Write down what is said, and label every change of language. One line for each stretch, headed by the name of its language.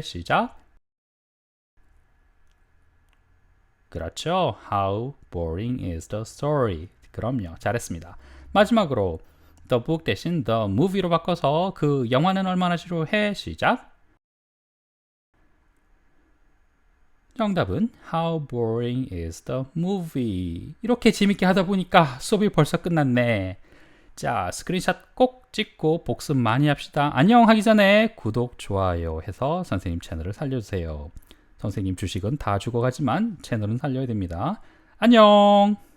Korean: 시작. 그렇죠.
English: How boring is the story. 그럼요. 잘했습니다.
Korean: 마지막으로 the book 대신 the movie로 바꿔서 그 영화는 얼마나 지루해. 시작.
English: 정답은 How boring is the movie?
Korean: 이렇게 재밌게 하다 보니까 수업이 벌써 끝났네. 자, 스크린샷 꼭 찍고 복습 많이 합시다. 안녕 하기 전에 구독, 좋아요 해서 선생님 채널을 살려주세요. 선생님 주식은 다 죽어가지만 채널은 살려야 됩니다. 안녕!